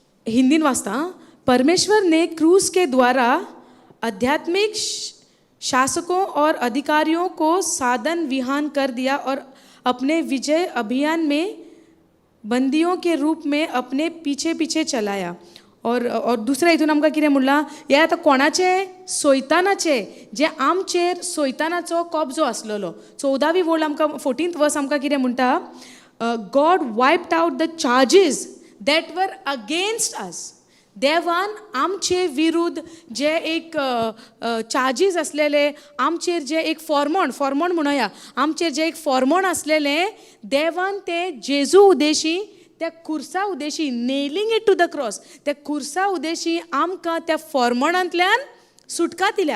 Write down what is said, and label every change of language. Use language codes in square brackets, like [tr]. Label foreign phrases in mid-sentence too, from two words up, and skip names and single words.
[kok] हिंदीन वाचता हां. [hi] परमेश्वर ने क्रूस के द्वारा आध्यात्मिक शासकों और अधिकारियों को साधन विहान कर दिया और अपने विजय अभियान में बंदियों के रूप में अपने पीछे पीछे चलाया. [kok] और दुसऱ्या हितून आमकां कितें म्हणलां, हे आतां कोणाचे? सोयतानाचे, जे आमचेर सोयतानाचो कब्जो आसलेलो. 14वी वोळ आमकां 14th वर्स आमकां कितें म्हणटा, [en] God wiped out the charges that were against us. [kok] देवान आमचे विरुद्ध जे एक चार्जीस असलेले, आमचेर जे एक फॉर्मोण म्हणूया, आमचेर जे एक फॉर्मोण असलेले, देवान ते जेजू उदेशी, त्या खुर्सा उदेशी, [en] nailing it to the cross, [kok] त्या खुर्सा उदेशी आमकां त्या फॉर्मोणांतल्यान सुटका दिल्या.